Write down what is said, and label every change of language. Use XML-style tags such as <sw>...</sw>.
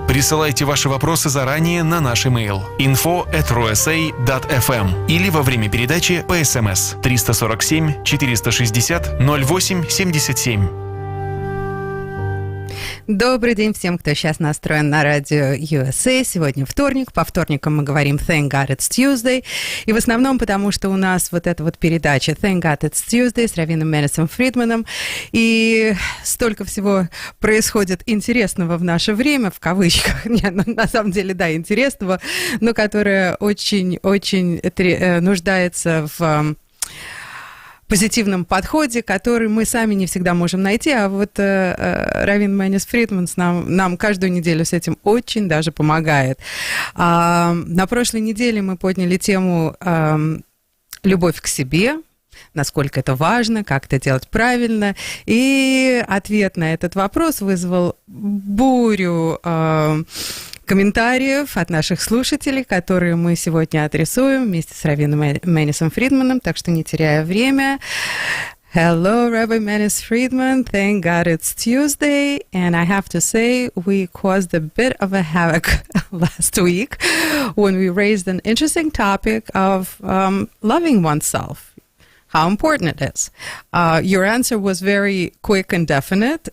<ru>Присылайте ваши вопросы заранее на наш имейл info@rosa.fm или во время передачи по СМС 347 460 08 77. Добрый день всем, кто сейчас настроен на радио USA. Сегодня вторник. По вторникам мы говорим Thank God It's Tuesday. И в основном потому, что у нас вот эта вот передача Thank God It's Tuesday с Раввином Манисом Фридманом. И столько всего происходит интересного в наше время, в кавычках. На самом деле, да, интересного, но которое очень-очень нуждается в позитивном подходе, который мы сами не всегда можем найти, а вот раввин Манис Фридман нам каждую неделю с этим очень даже помогает. На прошлой неделе мы подняли тему «Любовь к себе», насколько это важно, как это делать правильно, и ответ на этот вопрос вызвал бурю комментариев от наших слушателей, которые мы сегодня адресуем вместе с раввином Манисом Фридманом, так что не теряя время.</ru> <en>Hello, Rabbi Manis Friedman. Thank God it's Tuesday. And I have to say, we caused a bit of a havoc last week when we raised an interesting topic of loving oneself. How important it is. Your answer was very quick and definite.</en>